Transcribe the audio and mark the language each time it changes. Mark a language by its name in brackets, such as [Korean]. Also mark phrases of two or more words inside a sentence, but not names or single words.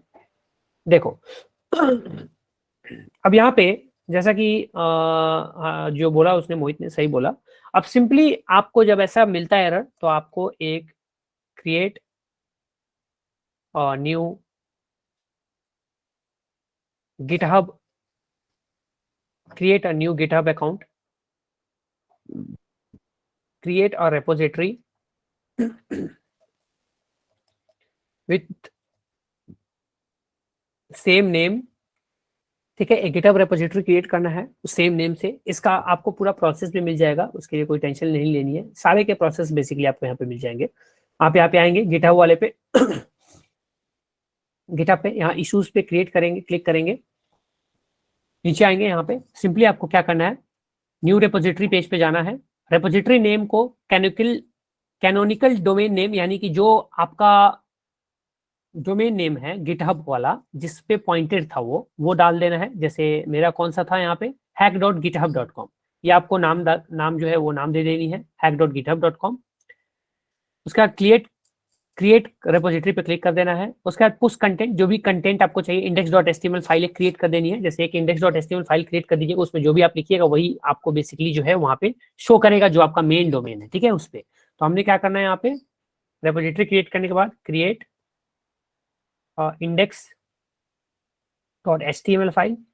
[Hindi] देखो अब यहाँ पे जैसा कि जो बोला उसने, मोहित ने सही बोला। अब सिंपली आपको जब ऐसा मिलता है एरर, तो आपको एक [English] create new GitHub, create a new GitHub account, create a repository with same name। [Hindi] ठीक है, एक [English] GitHub repository [Hindi] क्रिएट करना है [English] same name [Hindi] से। इसका आपको पूरा प्रोसेस भी मिल जाएगा, उसके लिए कोई टेंशन नहीं लेनी है, सारे के [English] process basically [Hindi] आपको यहाँ पे मिल जाएंगे। आप यहाँ पे आएंगे गिटहब वाले पे, गिटहब पे यहाँ इश्यूज पे क्रिएट करेंगे, क्लिक करेंगे, नीचे आएंगे, यहाँ पे सिंपली आपको क्या करना है, [English] new repository page [Hindi] पे जाना है। [English] repository name [Hindi] को [English] canonical domain name, [Hindi] यानी कि जो आपका [English] domain name [Hindi] है गिटहब वाला जिस पे पॉइंटेड था वो डाल देना है। जैसे मेरा कौन सा था यहाँ पे, hack.github.com, ये आपको नाम जो है वो नाम दे देनी है, hack.github.com। उसके बाद [English] create repository [Hindi] पे क्लिक कर देना है। उसके बाद [English] push content, [Hindi] जो भी कंटेंट आपको चाहिए, index.html फाइल एक क्रिएट कर देनी है। जैसे एक index.html फाइल क्रिएट कर दीजिएगा, उसमें जो भी आप लिखिएगा वही आपको बेसिकली जो है वहाँ पे शो करेगा, जो आपका [English] main domain [Hindi] है। ठीक है, उस पर तो हमने क्या करना है, यहाँ पे [English] repository create [Hindi] करने के बाद [English] create index.html file.